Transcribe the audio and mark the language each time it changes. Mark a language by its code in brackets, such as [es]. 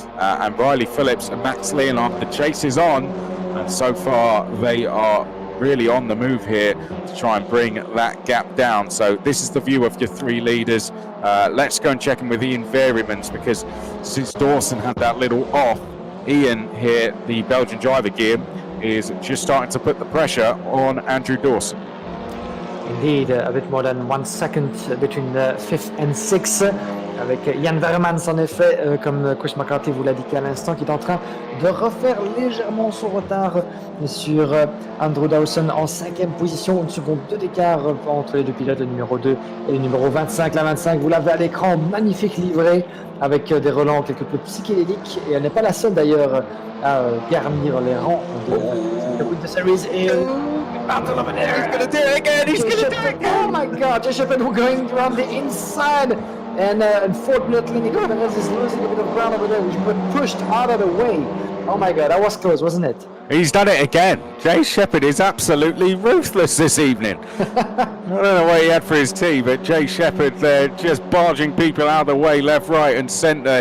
[en] And Riley Phillips and Max Leonard, the chase is on. And so far, they are really on the move here to try and bring that gap down. So this is the view of your 3 leaders. Let's go and check in with Ian Verymans, because since Dawson had that little off, Ian here, the Belgian driver, Guillaume, is just starting to put the pressure on Andrew Dawson. Indeed, a bit more than 1 second between 5th and 6th, [fr] avec Ian Verymans en effet, comme Chris McCathy vous l'a dit à l'instant, qui est en train de refaire légèrement son retard sur Andrew Dawson en 5e position, 1 seconde d'écart entre les deux pilotes, le numéro 2 et le numéro 25. La 25, vous l'avez à l'écran, magnifique livrée avec des relents quelque peu psychédéliques, et elle n'est pas la seule d'ailleurs à garnir les rangs de la Winter Series. Et [en] battle over there. He's going to do it again. He's going to do it again. Oh my God, Jay Shepherd going around the inside. And unfortunately, Nico Alvarez is losing a bit of ground over there, which got pushed out of the way. Oh my God, that was close, wasn't it? He's done it again. Jay Shepherd is absolutely ruthless this evening. I don't know what he had for his tea, but Jay Shepherd there just barging people out of the way, left, right and centre.